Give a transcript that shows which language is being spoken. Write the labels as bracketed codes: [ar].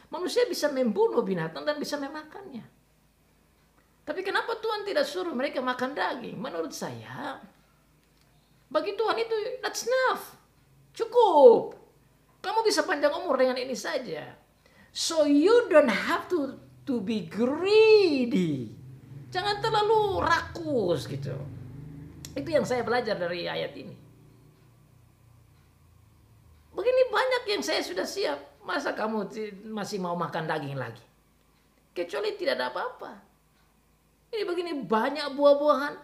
[id] Manusia bisa membunuh binatang dan bisa memakannya. Tapi kenapa Tuhan tidak suruh mereka makan daging? Menurut saya, bagi Tuhan itu [en] that's enough. [id] Cukup. Kamu bisa panjang umur dengan ini saja. [en] So you don't have to be greedy. [id] Jangan terlalu rakus gitu. Itu yang saya belajar dari ayat ini. Begini banyak yang saya sudah siap. Masa kamu masih mau makan daging lagi? Kecuali tidak ada apa-apa. Ini begini banyak buah-buahan.